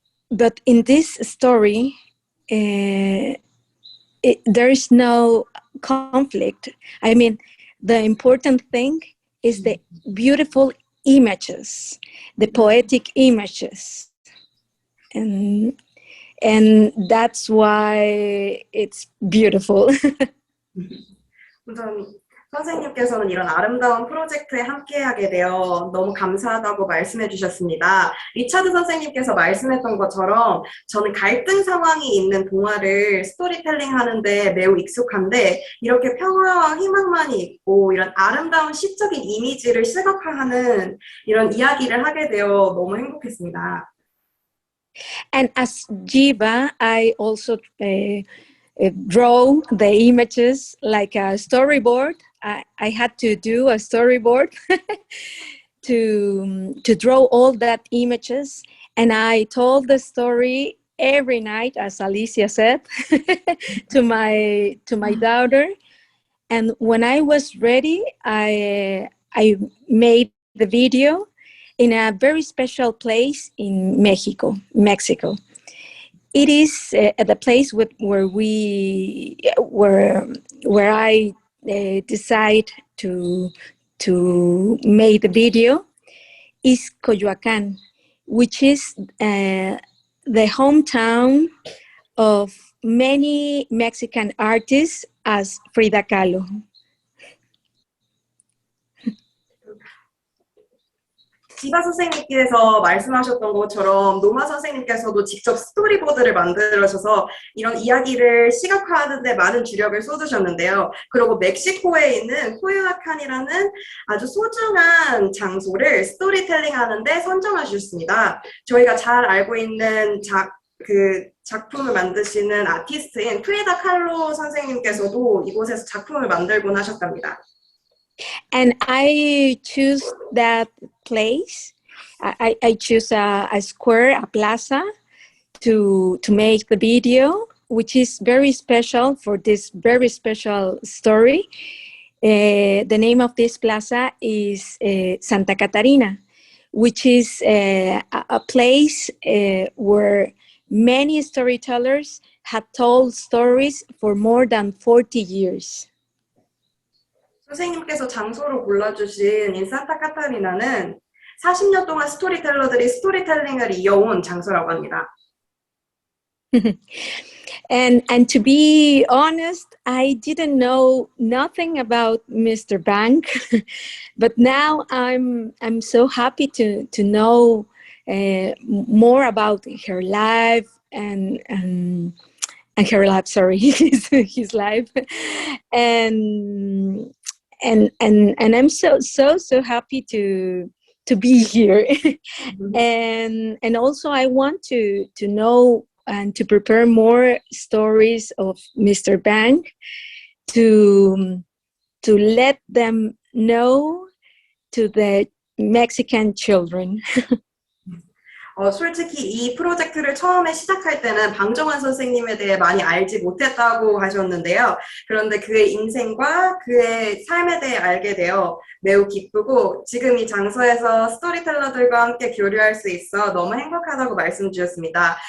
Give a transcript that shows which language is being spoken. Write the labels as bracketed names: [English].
[English] But in this story, there is no conflict. I mean, the important thing is the beautiful images, the poetic images. And that's why it's beautiful. [Korean] 우선 선생님께서는 이런 아름다운 프로젝트에 함께하게 되어 너무 감사하다고 말씀해 주셨습니다. 리차드 선생님께서 말씀했던 것처럼 저는 갈등 상황이 있는 동화를 스토리텔링 하는데 매우 익숙한데 이렇게 평화와 희망만이 있고 이런 아름다운 시적인 이미지를 시각화하는 이런 이야기를 하게 되어 너무 행복했습니다. [English] And as Jeeva, I also draw the images like a storyboard. I had to do a storyboard to draw all that images, and I told the story every night, as Alicia said, to my daughter. And when I was ready, I made the video in a very special place in Mexico. It is at the place where I decide to make the video is Coyoacán, which is the hometown of many Mexican artists as Frida Kahlo. [Korean] 지바 선생님께서 말씀하셨던 것처럼 노마 선생님께서도 직접 스토리보드를 만들어셔서 이런 이야기를 시각화하는 데 많은 주력을 쏟으셨는데요. 그리고 멕시코에 있는 코요아칸이라는 아주 소중한 장소를 스토리텔링 하는데 선정하셨습니다. 저희가 잘 알고 있는 작품을 만드시는 아티스트인 프리다 칼로 선생님께서도 이곳에서 작품을 만들곤 하셨답니다. [English] And I choose that place. I choose a square, a plaza, to make the video, which is very special for this very special story. The name of this plaza is Santa Catarina, which is a place where many storytellers have told stories for more than 40 years. [Korean] 선생님께서 장소로 골라주신 이 산타 카타리나는 40년 동안 스토리텔러들이 스토리텔링을 이어온 장소라고 합니다. [English] And to be honest, I didn't know nothing about Mr. Bang, but now I'm so happy to know more about her life and her life. Sorry, his life, and I'm so happy to be here. And also I want to know and to prepare more stories of Mr. Bang to let them know to the Mexican children. [Korean] 솔직히 이 프로젝트를 처음에 시작할 때는 방정환 선생님에 대해 많이 알지 못했다고 하셨는데요. 그런데 그의 인생과 그의 삶에 대해 알게 되어 매우 기쁘고 지금 이 장소에서 스토리텔러들과 함께 교류할 수 있어 너무 행복하다고 말씀 주셨습니다.